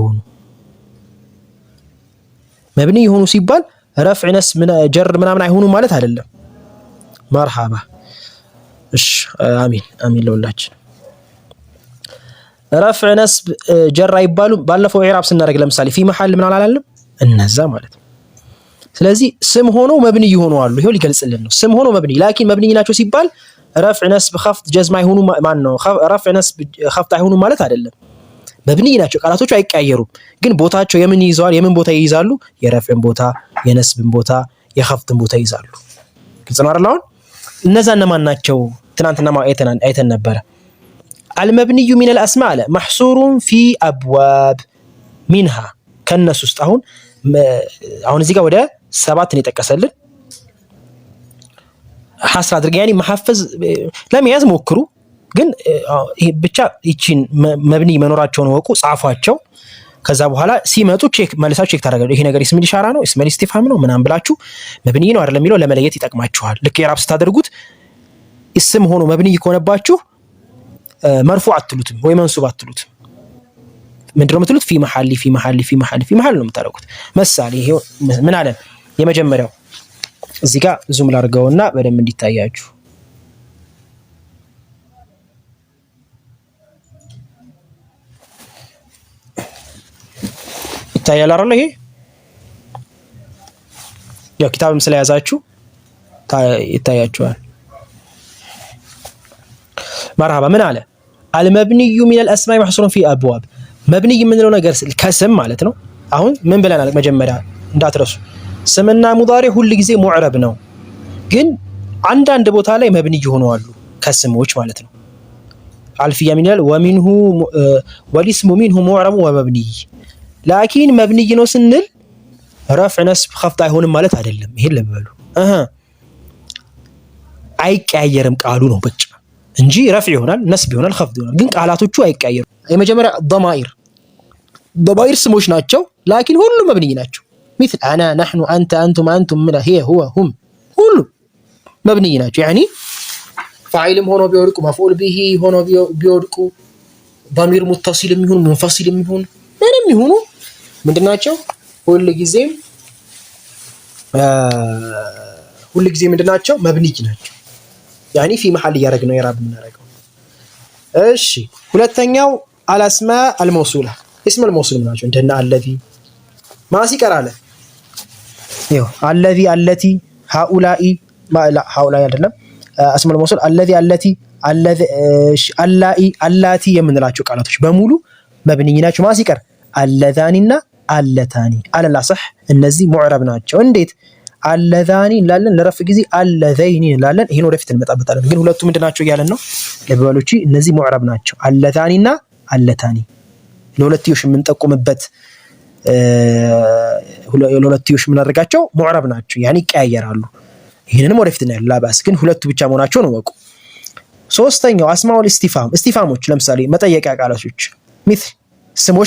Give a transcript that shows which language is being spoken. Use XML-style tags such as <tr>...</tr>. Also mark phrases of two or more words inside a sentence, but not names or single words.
<am>ይሆኑ ሲባል</am> <ar>رفع نصب جر</ar> <am>ምናምን አይሆኑ ማለት አይደለም መርሐባ እሺ አሚን ለሁላችን</am> <ar>رفع نصب جر</ar> <am>አይባሉ ባለፈው ኢዕራብ ስናደርግ ለምሳሌ</am> <ar>في محل</ar> <am>ምን አላለም እነዛ ማለት ስለዚህ ስም ሆኖ መብኒ ይሆኑ አሉ ይሄው ሊገልጽልን ነው ስም ሆኖ መብኒ ላኪን መብኒ ናቸው ሲባል</am> <ar>رفع نصب خفض جزم</ar> <am>አይሆኑ ማን ነው</am> <ar>رفع نصب خفض</ar> <am>አይሆኑ ማለት አይደለም መብኒ ናቸው ቃላቶቹ አይቀያየሩም ግን ቦታቸው የምን ይይዛሉ የምን ቦታ ይይዛሉ የረፍዕን ቦታ የነስብን ቦታ የኸፍድን ቦታ ይይዛሉ ግልጽ ነው አይደል አሁን እነዛ እነማን ናቸው ትናንትና አይተን ነበር</am> <ar>المبني من الأسماء محصور في أبواب منها كالناس</ar> <am>ውስጥ አሁን እዚህ ጋር ወደ 7 ነው የተቀሰልን ሐስራ አድርገ</am> <ar>يعني محفز</ar> <am>ለመያዝ ሞክሩ ግን ብቻ ይቺን መብኒ መኖራቸውን ወቁ ጻፏቸው ከዛ በኋላ ሲመጡ መልሳችሁ ቼክ ታደርጋላችሁ ይሄ ነገር</am> <ar>اسم إشارة</ar> <am>ነው</am> <ar>اسم استفهام</ar> <am>ነው ምናምን ብላችሁ መብኒ ነው አይደለም የሚለው ለመለየት ይጠቅማችኋል ልክ የራብ ስታደርጉት እስም ሆኖ መብኒ ይኮነባችሁ مرفوع አትሉትም ወይ መንሱብ አትሉትም ምንድነው የምትሉት</am> <ar>في محل</ar> <am>ነው የምታረጉት ምሳሌ ይሄ ምን አለ የመጀመሪያው እዚህ ጋር ዙም ላድርገውና በደንብ እንዲታያችሁ ይታያል አይደል ይሄ ያው ኪታብም ስለያዛችሁ ይታያችኋል</am> <ar>مرحبا من على المبني من الاسماء محصور في ابواب مبني</ar> <am>ምንለው ነገር ከስም ማለት ነው አሁን ምን ብለናል መጀመሪያ እንዳትረሱ ስምና ሙዳሪ ሁሉ ጊዜ ሙዕረብ ነው ግን አንዳንድ ቦታ ላይ መብኒ ይሆናሉ ከስሞች ማለት ነው አልፊያ</am> <ar>من ومنه والاسم منه معرب ومبني</ar> <am>ላኪን መብኒ ነው ስንል</am> <ar>رفع نصب خفض</ar> <am>አይሆንም ማለት አይደለም ይሄን ለበሉ አይቀያየርም ቃሉ ነው በቃ እንጂ ረፍዕ ይሆናል ነስብ ይሆናል ኸፍድ ይሆናል ግን ቃላቶቹ አይቀያየሩም የመጀመሪያ ضمائر ስሞች ናቸው ላኪን ሁሉ መብኒ ናቸው</am> <ar>مثل انا نحن انت انتم انتم من هي هو هم</ar> <am>ሁሉ መብኒ ናቸው</am> <ar>يعني فاعلም</ar> <am>ሆኖ ቢወድቁ</am> <ar>مفعول به</ar> <am>ሆኖ ቢወድቁ</am> <ar>ضمير متصل</ar> <am>ይሁን منفصل ይሁን ምንም ይሁኑ ምንድናቸው ሁሉ ጊዜ ምንድናቸው መብኒ ናቸው</am> <ar>يعني في محل</ar> <am>ያረግነው ኢራብ ምናረጋው እሺ ሁለተኛው</am> <ar>الاسماء الموصوله اسم الموصول</ar> <am>ምናቸው እንደና</am> <ar>الذي ما</ar> <am>ሲቀራለ ይኸው</am> <ar>الذي التي هؤلاء ما لا هؤلاء</ar> <am>አይደለም</am> <ar>اسم الموصول الذي التي</ar> <am>اللاتي የምንላቸው ቃላቶች በሙሉ መብኒ ናቸው ما ሲቀር</am> <ar>اللذانና اللتاني</ar> <am>አለላ صح እነዚህ ሙዕረብ ናቸው እንዴት اللذاني እንላለን ለረፍ ጊዜ اللذين እንላለን ይሄን ወደፊት እንመጣበታለን ግን ሁለቱ ምንድናቸው እያለን ነው ለበሎቺ እነዚህ ሙዕረብ ናቸው</am> <ar>اللذانና اللتاني</ar> <am>ለሁለትዮሽ የምንጠቁምበት ለሁለትዮሽ የምናደርጋቸው ሙዕረብ ናቸው يعني ይቀያየራሉ ይሄንንም ወደፊት እናያለን ላባስ ግን ሁለቱ ብቻ መሆናቸው ነው ወቁ ሶስተኛው አስማኡል ኢስቲፋሞች ለምሳሌ መጠየቂያ ቃላቶች مثل ስሞች</am>